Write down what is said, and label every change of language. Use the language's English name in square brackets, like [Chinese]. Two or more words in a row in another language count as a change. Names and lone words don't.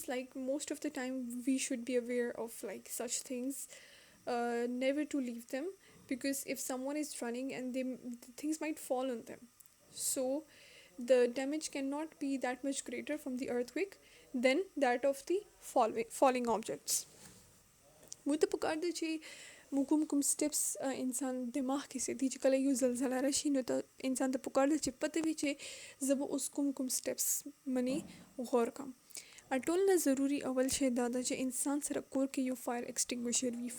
[English] Like most of the time we should be aware of like such things, never to leave them, because if someone is running and things might fall on them, so the damage cannot be that much greater from the earthquake than that of the falling objects. [Pashto] مو ته پکار دی چې موږ کوم سټیپس انسان دماغ کې ساتي چې کله یو زلزله راشي نو ته انسان ته پکار دی چې پته وي چې زه به اوس کوم سټیپس منې غور کوم. ټول نه ضروري اول شی دا ده چې انسان سره کور کې یو [English] fire extinguisher [Pashto] وي.